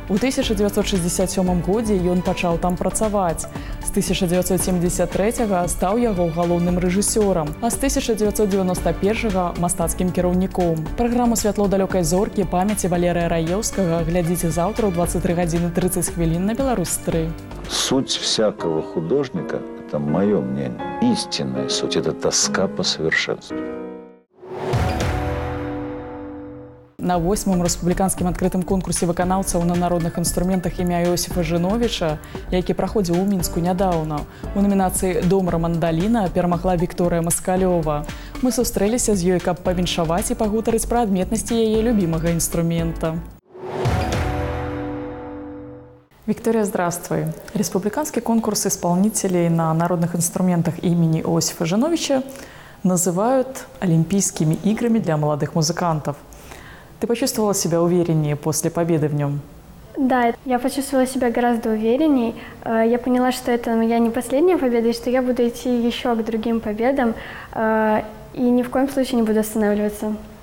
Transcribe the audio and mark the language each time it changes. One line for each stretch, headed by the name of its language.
Belarusian: У 1967 годзе ён пачаў там працаваць. З 1973 стаў яго галоўным рэжысёрам, а з 1991 мастацкім кіраўніком. Праграму «Святло далёкай зоркі» памяці Валерыя Раеўскага глядзіце завтра ў 23:30 на «Беларусь-3».
Russian: Суть всякого художника, это мое мнение, истинная суть, это тоска по совершенству.
Belarusian: На 8-м рэспубліканскім адкрытым конкурсе выканаўцаў на народных інструментах імя Іосіфа Жыновіча, які праходзіў у Мінску нядаўна, у намінацыі «Домра мандаліна» перамагла Вікторыя Маскалёва. Мы сустрэліся з ёй, каб павіншаваць і пагутарыць пра адметнасці яе любімага інструмента.
Russian: Виктория, здравствуй. Республиканский конкурс исполнителей на народных инструментах имени Иосифа Жиновича называют Олимпийскими играми для молодых музыкантов. Ты почувствовала себя увереннее после победы в нем? Да, я почувствовала себя гораздо уверенней. Я поняла, что это моя не последняя победа, и что я буду идти еще к другим победам, и ни в коем случае не буду останавливаться.